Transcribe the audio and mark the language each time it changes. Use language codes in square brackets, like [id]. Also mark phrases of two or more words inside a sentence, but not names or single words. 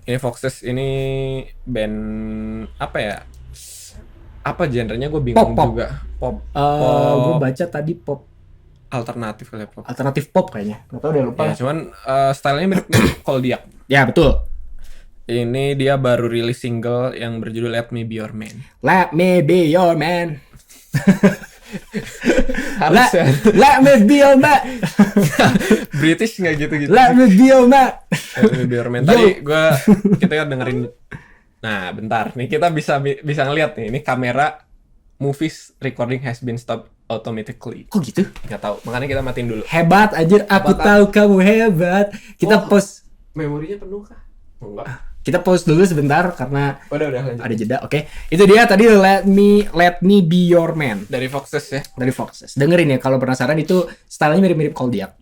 [id] Ini Foxes ini band apa ya? Apa genrenya gue bingung juga. Pop. Gue baca tadi pop. Alternatif kali ya, pop. Alternatif pop kayaknya. Nggak tahu udah lupa. Ya, cuman stylenya mirip Koldiak. Ya betul. Ini dia baru rilis single yang berjudul Let Me Be Your Man. Let me be your man. Harus ya. Let me be your man. British nggak gitu-gitu. Let me be your man. Let Me Be Your Man. Tadi kita dengerin. Nah, bentar. Nih kita bisa ngeliat nih. Ini kamera [en] movies recording has been stopped automatically. [id] Kok gitu? Nggak tahu. Makanya kita matiin dulu. Hebat anjir, aku Hebat, tahu kamu hebat. Kita post. Memorinya penuh kah? Enggak. Kita pause dulu sebentar karena Udah lanjut. ada jeda. Oke. Itu dia tadi Let Me Be Your Man Dari Foxes ya. dari Foxes. Dengerin ya kalau penasaran, itu stylenya mirip-mirip Koldiak.